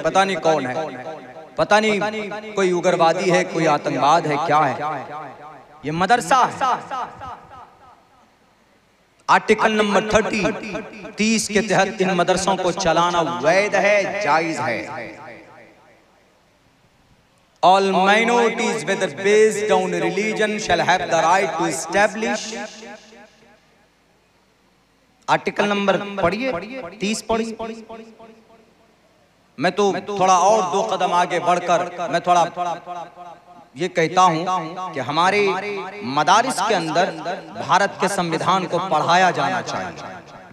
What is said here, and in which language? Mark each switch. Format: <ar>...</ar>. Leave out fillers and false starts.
<hi>पता नहीं कौन है, पता नहीं कोई उग्रवादी है, कोई आतंकवाद है, क्या है। ये मदरसा है। आर्टिकल नंबर 30 के तहत इन मदरसों को चलाना वैध है, जायज है।</hi> <en>All minorities, whether based on religion, shall have the right to establish।</en> <hi>Article number पढ़िए, 30 पढ़िए। मैं तो थोड़ा और 2 कदम आगे बढ़कर मैं थोड़ा ये कहता हूं कि हमारे मदारिस के अंदर भारत के संविधान को पढ़ाया जाना चाहिए।</hi>